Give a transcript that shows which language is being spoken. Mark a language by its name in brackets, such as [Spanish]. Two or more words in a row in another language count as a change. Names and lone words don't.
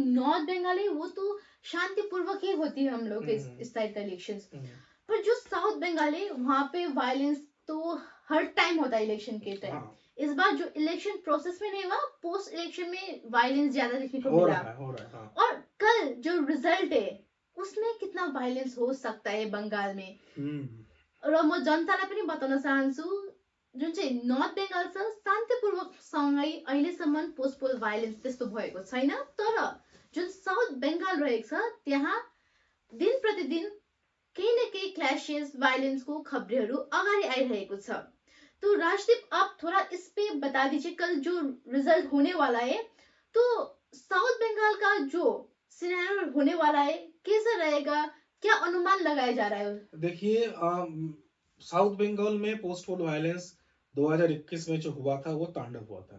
[Hindi] नॉर्थ बंगाल है वो तो शांतिपूर्वक ही होती है हम लोग के इस साइड का इलेक्शंस, पर जो साउथ बंगाल है वहां पे वायलेंस तो हर टाइम होता है इलेक्शन के टाइम। हाँ इस बार जो [English] election process [Hindi] में नहीं हुआ, [English] post election [Hindi] में वायलेंस ज्यादा देखने को हो मिला। रहा है हाँ। और कल जो रिजल्ट है उसमें कितना वायलेंस हो सकता है बंगाल में। [Nepali] र म जनतालाई पनि बताउन चाहन्छु, जुन चाहिँ नर्थ बेङ्गल छ शान्तिपूर्वकसँगै अहिलेसम्म [English] post poll violence [Nepali] त्यस्तो भएको छैन। तर जुन साउथ बेङ्गाल रहेको छ त्यहाँ दिन प्रतिदिन केही न केही [English] clashes violence [Nepali] को खबरेहरू अगाडि आइरहेको छ। [Hindi] तो राजदीप, आप थोड़ा इस पे बता दीजिए, कल जो रिजल्ट होने वाला है तो साउथ बंगाल का जो सिनेरियो होने वाला है कैसा रहेगा, क्या अनुमान लगाया जा रहा है? देखिए साउथ बंगाल में [English] post poll violence [Hindi] 2021 में जो हुआ था वो तांडव हुआ था।